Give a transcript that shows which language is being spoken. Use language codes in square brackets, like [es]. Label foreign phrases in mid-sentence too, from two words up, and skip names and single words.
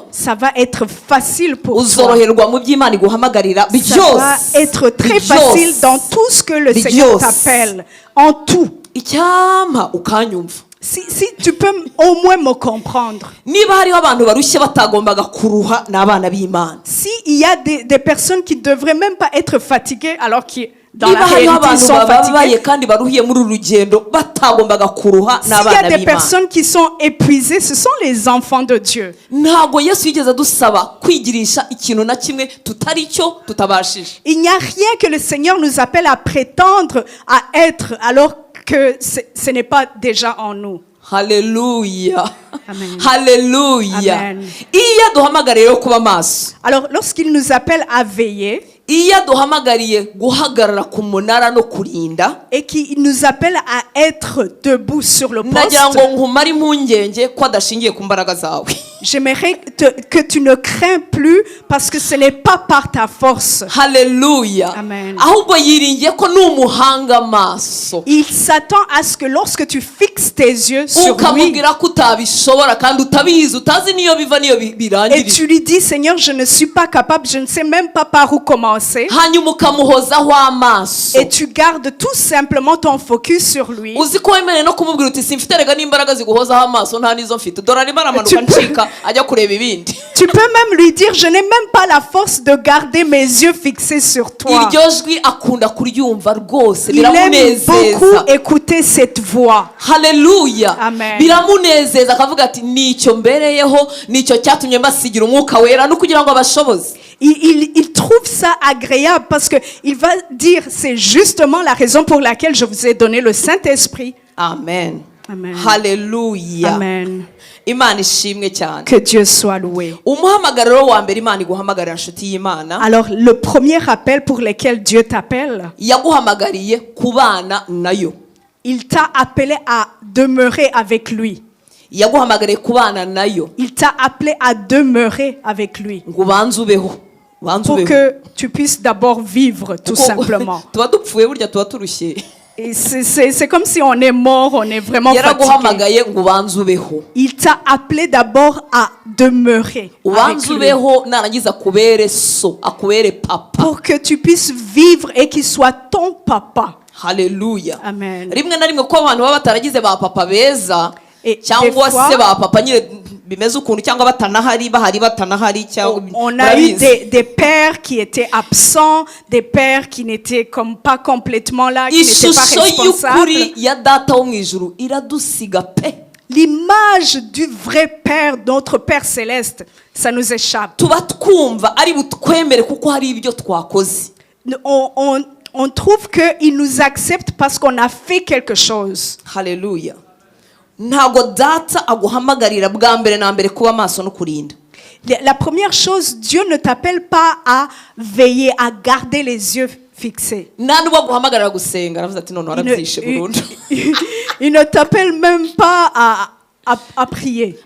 [fr] ça va être facile pour toi. [rw] Uzoroherwa mu by'Imana iguhamagarira [fr] Ça va être très facile dans tout ce que le Seigneur t'appelle, en tout. [rw] Icyampa ukanyumva. [fr] Si tu peux au moins me comprendre. [rw] Niba hariho abantu barushye batagombaga kuruha n'abana b'Imana. [fr] S'il y a des personnes qui ne devraient même pas être fatiguées alors que dans [rw] Niba [fr] la [rw] hariho [fr] réalité ils [rw] abantu [fr] sont [rw] bababaye [fr] fatigués. [rw] kandi baruhiye muri uru rugendo batagombaga kuruha [fr] S'il y [rw] n'abana [fr] a des [rw] b'Imana. [fr] personnes qui sont épuisées, ce sont les enfants de Dieu. [rw] Ntabwo Yesu yigeze adusaba kwigirisha ikintu na kimwe tutari cyo tutabashije. [fr] Il n'y a rien que le Seigneur nous appelle à prétendre à être alors que ce n'est pas déjà en nous. Hallelujah. Amen. Hallelujah. Amen. [rw] Iyo aduhamagariye rero kuba maso. [fr] Alors lorsqu'il nous appelle à veiller, [rw] Iyo aduhamagariye guhagarara ku munara no kurinda. [fr] et qu'il nous appelle à être debout sur le poste, [rw] Nagira ngo nkumare impungenge ko adashingiye ku mbaraga zawe. [fr] J'aimerais que tu ne crains plus parce que ce n'est pas par ta force. haleluya Amen. [rw] ahubwo yiringiye ko n'umuhanga amaso [fr] Il s'attend à ce que lorsque tu fixes tes yeux sur lui [rw] ukamubwira ko utabishobora kandi utabizi utazi niyo biva niyo [fr] et [rw] birangirira [fr] tu lui dis Seigneur, je ne suis pas capable, je ne sais même pas par où commencer. [rw] hanyuma ukamuhozaho amaso [fr] Et tu gardes tout simplement ton focus sur lui. [rw] uzi ko wemerewe no kumubwira uti simfite rega n'imbaraga ziguhozaho amaso nta nizo mfite dore arimo aramanuka ncika ajya kureba ibindi [fr] Tu peux même lui dire, je n'ai même pas la force de garder mes yeux fixés sur toi. [rw] iryo jwi akunda kuryumva rwose [fr] Il aime beaucoup [rw] biramunezeza [fr] écouter cette voix. haleluya Amen. [rw] biramunezeza akavuga ati nicyo mbereyeho nicyo cyatumye mbasigira umwuka wera no kugira ngo abashoboze [fr] Il trouve ça agréable parce qu'il va dire, c'est justement la raison pour laquelle je vous ai donné le Saint-Esprit. amen Amen. haleluya Amen. [rw] imana ishimwe cyane [fr] Que Dieu soit loué. [rw] umuhamagariro wa mbere imana iguhamagarira nshuti y'imana [fr] Alors, le premier appel pour lequel Dieu t'appelle, [rw] yaguhamagariye kubana nayo [fr] il t'a appelé à demeurer avec lui. [rw] yaguhamagariye kubana nayo [fr] Il t'a appelé à demeurer avec lui. [rw] ngo ubanze ubeho ubanze [fr] Pour [rw] ubeho [fr] que tu puisses d'abord vivre, tout [rw] Kuko [fr] simplement. [rw] tuba dupfuye burya tuba turushye [fr] Et c'est comme si on est mort, on est vraiment fatigué. [rw] yaraguhamagaye ngo ubanze ubeho [fr] Il t'a appelé d'abord à demeurer avec [rw] ubanze [fr] lui. [rw] ubeho narangiza akubere so akubere papa [fr] Pour que tu puisses vivre et qu'il soit ton papa. haleluya Amen. [rw] rimwe na rimwe ko abantu baba bataragize ba papa beza [fr] Et [rw] cyangwa [fr] des fois, [rw] se ba papa nyine bimeze ukuntu cyangwa batanahari bahari batanahari cyangwa [fr] on a eu [rw] murabizi. [fr] des pères qui étaient absents, des pères qui n'étaient comme pas complètement là, qui n'étaient pas [rw] ishusho [fr] responsables. [rw] y'ukuri ya data wo mu ijuru iradusiga pe [fr] L'image du vrai Père, notre Père céleste, ça nous échappe. [rw] tuba twumva ari butwemere kuko hari ibyo twakoze [fr] On trouve qu'il nous accepte parce qu'on a fait quelque chose. [rw] haleluya ntabwo data aguhamagarira bwa mbere na mbere kuba maso no kurinda [fr] La première chose, Dieu ne t'appelle pas à veiller, à garder les yeux fixés. [rw] nta n'ubwo aguhamagarira gusenga aravuze ati none [fr] Il [rw] warabyishe [fr] ne, [rw] burundu [fr] il ne t'appelle même pas à prier.